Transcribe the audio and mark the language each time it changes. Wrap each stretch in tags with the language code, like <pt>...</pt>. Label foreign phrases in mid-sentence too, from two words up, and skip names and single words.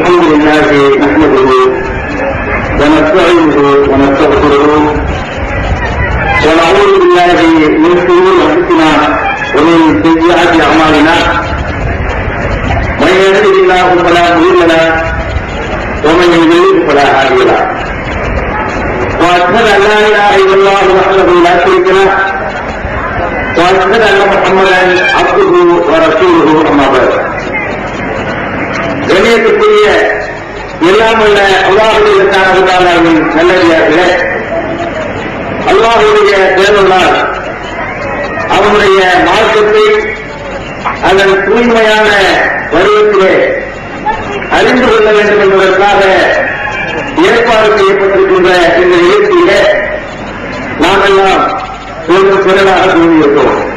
<ar>لله نحمده ونستعينه ونستغفره ونعوذ بالله من شرور انفسنا ومن سيئات اعمالنا من يهده الله فلا مضل له ومن يضلل فلا هادي له واشهد ان لا اله الا الله وحده لا شريك له واشهد ان محمدا عبده ورسوله اما بعد.</ar> <ta>கண்ணியத்துக்குரிய எல்லாமுள்ள அல்லாஹுவின் நல்லடியார்களே, அல்லாஹுடைய தேவனால் அவனுடைய மார்க்கத்தை அதன் தூய்மையான வடிவத்திலே அறிந்து கொள்ள வேண்டும் என்பதற்காக ஏற்பாடு செய்யப்பட்டிருக்கின்ற இந்த நிகழ்ச்சியிலே நாம் எல்லாம் ஒரு திறனாக கூறியிருக்கிறோம்.</ta>